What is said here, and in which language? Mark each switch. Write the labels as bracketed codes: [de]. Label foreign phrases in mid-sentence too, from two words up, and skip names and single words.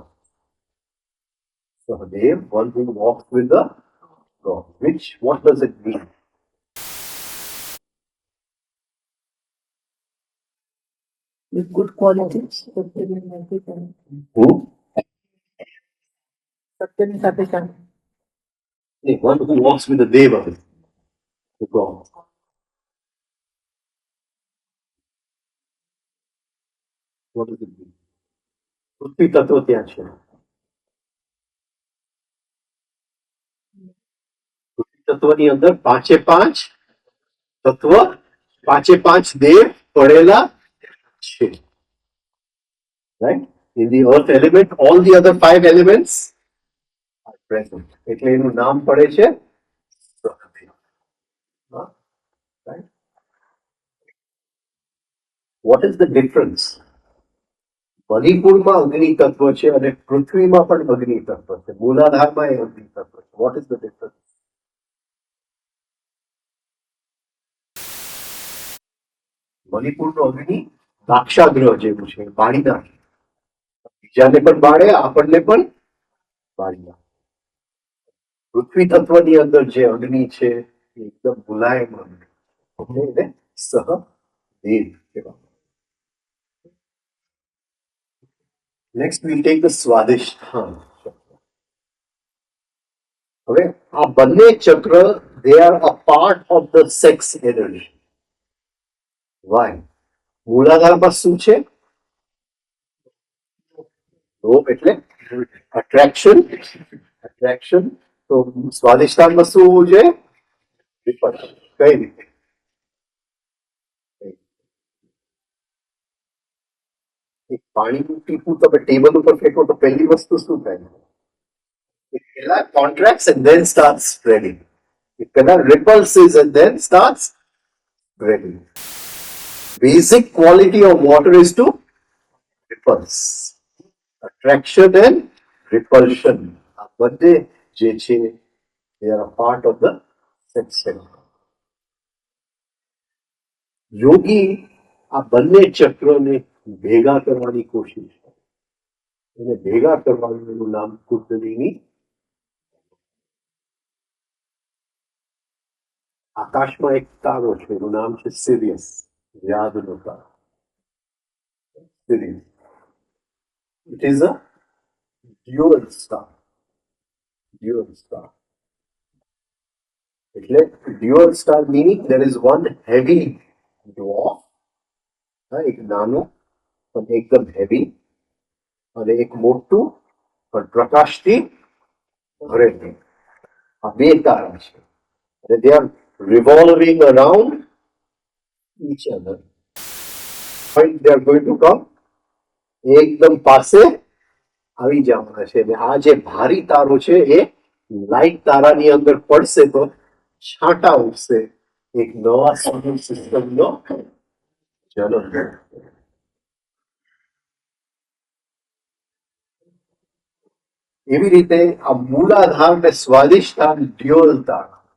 [en] Sahadev, one who walks with the God. What does it mean? With good qualities. Who? One who walks with the Deva, the God. What does it mean? [gu] પૃથ્વી તત્વ ત્યાં છે. પૃથ્વી તત્વની અંદર પાંચે પાંચ તત્વ, પાંચે પાંચ દેવ પડેલા છે. [en] Right? In the earth element, all the other five elements are present. [gu] એટલે એનું નામ પડે છે સહદેવ. [en] Right? What is the difference? [gu] મણિપુરમાં અગ્નિ તત્વ છે અને પૃથ્વીમાં પણ અગ્નિ તત્વ છે, મૂલાધારમાં એ અગ્નિ તત્વ છે. [en] What is the difference? [gu] મણિપુરનો અગ્નિ દાક્ષાગ્રહ જેવું છે, બાળી નાખે. બીજાને પણ બાળે, આપણને પણ બાળી નાખે. પૃથ્વી તત્વની અંદર જે અગ્નિ છે એ એકદમ મુલાયમ અગ્નિ, એને સહદેવ કહેવાય. [en] Next, we'll take the Swadhisthana. [gu] હવે આ બંને ચક્ર [en] they are a part of the sex energy. Why? [gu] મૂલાધારમાં શું છે? લોભ એટલે attraction. તો સ્વાદિષ્ટાનમાં શું હોવું જોઈએ? Repulsion. કઈ રીતે? એક પાણીનું ટીપું તમે ટેબલ ઉપર ફેંકો તો પહેલી વસ્તુ શું થાય? [en] It પહેલા contracts and then starts spreading. It પહેલા repulses and then starts spreading. Basic quality of water is to repulse. Attraction and repulsion. [gu] આ બંને જે છે [en] they are a part of the sex cycle. [gu] યોગી આ બંને ચક્રને ભેગા કરવાની કોશિશ કરે. એને ભેગા કરવાનું એનું નામ કુંડલિની. આકાશમાં એક તારો છે એનું નામ છે સિરિયસ. યાદનો તારો સિરિયસ. [en] It is a dual star. Dual star. એટલે dual star meaning there is one heavy dwarf, [gu] એક નાનો પણ એકદમ હેવી, અને એક મોટું પણ પ્રકાશથી ભરેલું. આ બે તારા છે અને [en] they are revolving around each other. Point they are going to come. [gu] એકદમ પાસે આવી જવાના છે. અને આ જે ભારી તારો છે એ લાઇટ તારાની અંદર પડશે તો છાંટા ઉઠશે. એક નવા સોલર સિસ્ટમનો જન્મ થશે. એવી રીતે આ મૂલાધાર ને સ્વાદિષ્ટાન ડ્યુઅલ તારા.